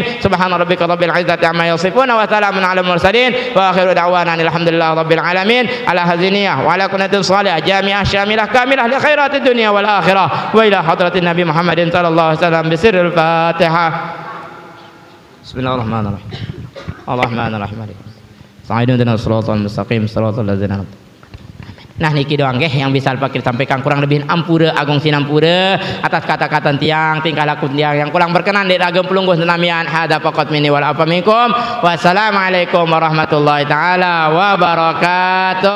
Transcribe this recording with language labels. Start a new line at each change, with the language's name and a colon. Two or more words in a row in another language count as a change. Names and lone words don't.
Arabic: سبحان ربك رب العزة عما يصفون وسلام على المرسلين وآخر دعوانا الحمد لله رب العالمين على هذه وعلى قناة صالحة جامعة شاملة كاملة لخيرات الدنيا والآخرة وإلى حضرة النبي محمد صلى الله عليه وسلم بسر الفاتحة. بسم الله الرحمن الرحيم الرحمن الرحيم سعيدنا الصراط المستقيم صراط الذين أنعمت.
Sasak: Nah niki doang nggih yang bisa Pak sampaikan kurang lebih ampura agung sinampura atas kata-kata tiang tingkah laku tiang yang kurang berkenan di ageng pelungguh senamian
Arabic: هذا فقط مني والعفو منكم السلام عليكم ورحمة الله تعالى وبركاته.